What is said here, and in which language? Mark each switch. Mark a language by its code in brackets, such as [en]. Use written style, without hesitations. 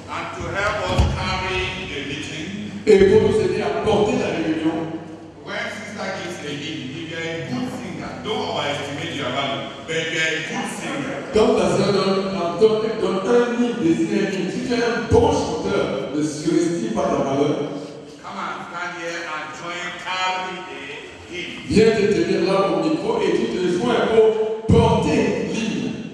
[en] And to help us carry the meeting, [fr] Et pour nous aider à porter la réunion, [en] when sister gives a hymn, if you're a good singer, don't overestimate your value, but you're a good singer. [fr] quand ta sœur donne un hymne, désigne un hymne, si tu es un bon chanteur, ne surestime pas ta valeur. [en] Come and stand here and join carry the hymn. [fr] Viens te tenir là au micro et tu te joins pour porter l'hymne.